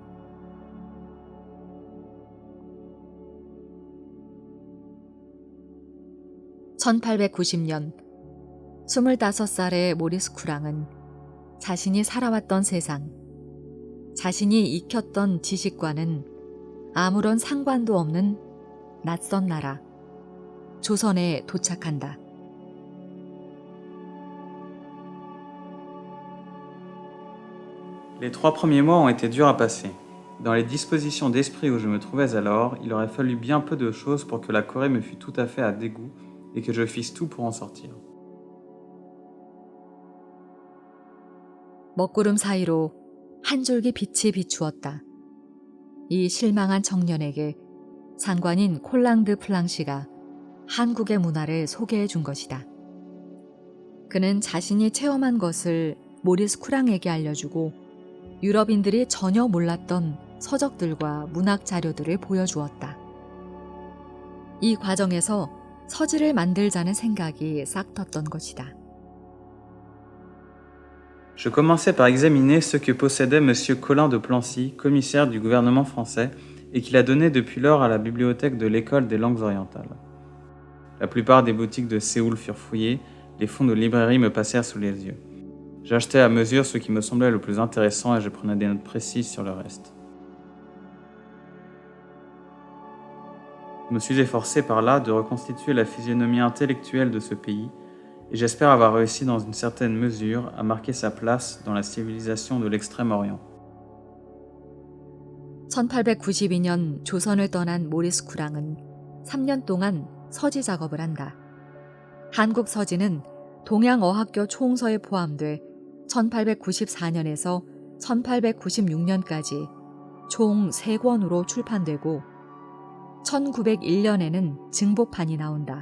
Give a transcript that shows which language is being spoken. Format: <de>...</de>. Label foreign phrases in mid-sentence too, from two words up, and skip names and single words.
<ko>(1890년) 25살의 모리스 쿠랑은 자신이 살아왔던 세상, 자신이 익혔던 지식과는 아무런 상관도 없는 낯선 나라, 조선에 도착한다.</ko> <fr>Les 3 premiers mois ont été durs à passer. Dans les dispositions d'esprit où je me trouvais alors, il aurait fallu bien peu de choses pour que la Corée me fût tout à fait à dégoût et que je fisse tout pour en sortir.</fr> <ko>먹구름 사이로 한 줄기 빛이 비추었다. 이 실망한 청년에게 상관인 콜랑드 플랑시가 한국의 문화를 소개해 준 것이다. 그는 자신이 체험한 것을 모리스 쿠랑에게 알려주고 유럽인들이 전혀 몰랐던 서적들과 문학 자료들을 보여주었다. 이 과정에서 서지를 만들자는 생각이 싹 텄던 것이다.</ko> <fr>Je commençai par examiner ce que possédait Monsieur Colin de Plancy, commissaire du gouvernement français, et qu'il a donné depuis lors à la bibliothèque de l'École des langues orientales. La plupart des boutiques de Séoul furent fouillées, les fonds de librairie me passèrent sous les yeux. J'achetais à mesure ce qui me semblait le plus intéressant et je prenais des notes précises sur le reste. Je me suis efforcé par là de reconstituer la physionomie intellectuelle de ce pays, et j'espère avoir réussi dans une certaine mesure à marquer sa place dans la civilisation de l'Extrême-Orient.</fr> <ko>1892년 조선을 떠난 모리스 쿠랑은 3년 동안 서지 작업을 한다. 한국 서지는 동양어학교 총서에 포함돼 1894년에서 1896년까지 총 3권으로 출판되고 1901년에는 증보판이 나온다.</ko>